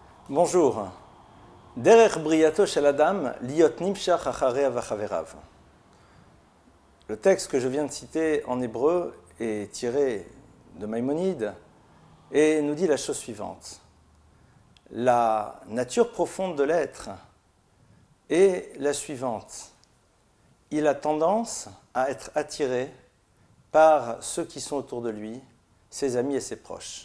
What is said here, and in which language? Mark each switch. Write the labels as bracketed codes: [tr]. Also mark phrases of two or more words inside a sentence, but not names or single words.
[fr] Bonjour. [he] דרך בריאתו של אדם להיות נמשך אחרי וחבריו. [fr] Le texte que je viens de citer en hébreu est tiré de Maïmonide et nous dit la chose suivante. La nature profonde de l'être est la suivante. Il a tendance à être attiré par ceux qui sont autour de lui, ses amis et ses proches.